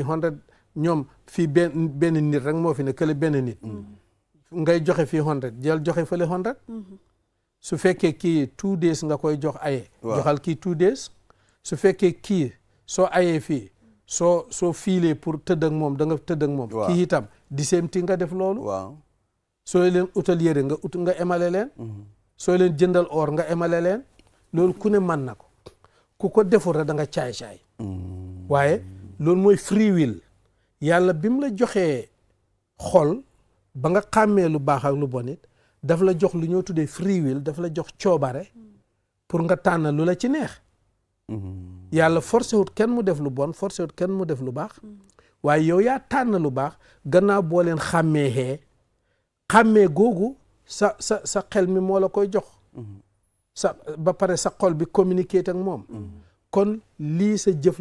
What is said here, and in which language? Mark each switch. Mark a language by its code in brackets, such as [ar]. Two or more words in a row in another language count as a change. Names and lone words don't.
[wo] 100 ñoom fii benn nit rek moo fi ne kële benn nit ngay joxe fii 100 jël joxe fële 100 su fekkee kii 2 days nga koy jox aye joxal kii 2 days su fekkee kii soo ayee fii soo fiilee pour tëdd ak moom da nga tëdd ak moom kii itam di [en] same thing [wo] nga def loolu soo leen utal yére nga emale leen soo leen jëndal or nga emale leen loolu ku ne mën na ko ku ko deful rek da nga caay-caay waaye loolu mooy [en] free will [wo] yàlla bi mu la joxee xol ba nga xàmmee lu baax ak lu bon it daf la jox lu ñoo tuddee [en] free will [wo] daf la jox coobare pour nga tànn lu la ci neex yàlla forcé wut kenn mu def lu bon forcé wut kenn mu def lu baax waaye yow yaa tànn lu baax gannaaw boo leen xàmmee googu sa xel mi moo la koy jox ba pare sa xol bi communiquer ak moom kon lii sa jëf